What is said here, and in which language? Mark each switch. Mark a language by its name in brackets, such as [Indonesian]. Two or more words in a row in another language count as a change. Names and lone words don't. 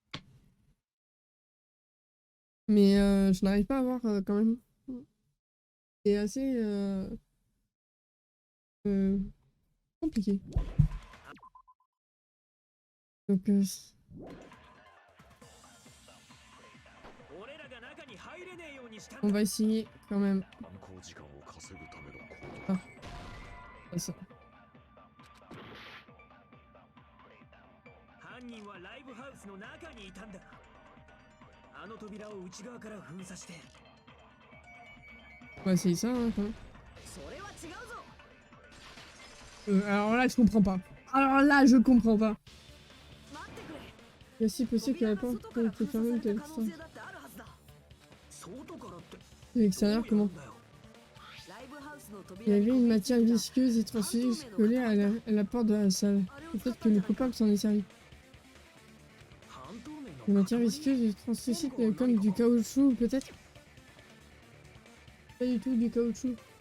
[French] Mais je n'arrive pas à voir quand même. C'est assez compliqué. Donc, on va essayer quand même. [Japanese] 犯行時間を稼ぐための行動 [French] Ah, pas ça. [Japanese] 犯人はライブハウスの中にいたんだ。あの扉を内側から封鎖して。 [French] On va essayer ça, hein, quand même. [Japanese] それは違うぞ。 [French] Alors là, je comprends pas. Alors là, je comprends pas. [Japanese] 待ってくれ。 [French] Il est si possible que la porte ait été fermée de [Japanese] 可能 [French] l'extérieur. [Japanese] 性だってあるはずだ。外からって。 [French] De l'extérieur, comment? Il y avait une matière visqueuse et translucide collée à la porte de la salle. Peut-être que le coupable s'en est servi. Une matière visqueuse et translucide comme du caoutchouc, peut-être? Pas du tout du caoutchouc.